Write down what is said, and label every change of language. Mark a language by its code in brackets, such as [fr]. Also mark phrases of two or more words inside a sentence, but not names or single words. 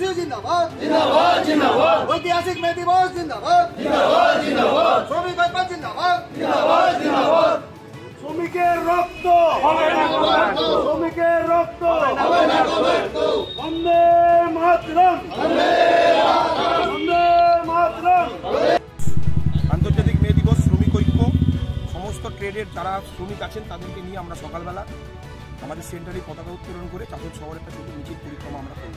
[bn] জিন্দাবাদ জিন্দাবাদ জিন্দাবাদ ঐতিহাসিক মে দিবস জিন্দাবাদ জিন্দাবাদ জিন্দাবাদ শ্রমিক ঐক্য জিন্দাবাদ জিন্দাবাদ জিন্দাবাদ শ্রমিকের রক্ত হবে না কবরত শ্রমিকের রক্ত হবে না কবরত বন্দে মাতরম বন্দে মাতরম বন্দে মাতরম। আন্তর্জাতিক মে দিবস শ্রমিক ঐক্য সমস্ত ট্রেডের যারা শ্রমিক আছেন তাদেরকে নিয়ে আমরা সকালবেলা আমাদের সেন্টারে পতাকা উত্তোলন করে চাঁদর শহরে একটা ছোট মিছিল পরিক্রমা আমরা করি।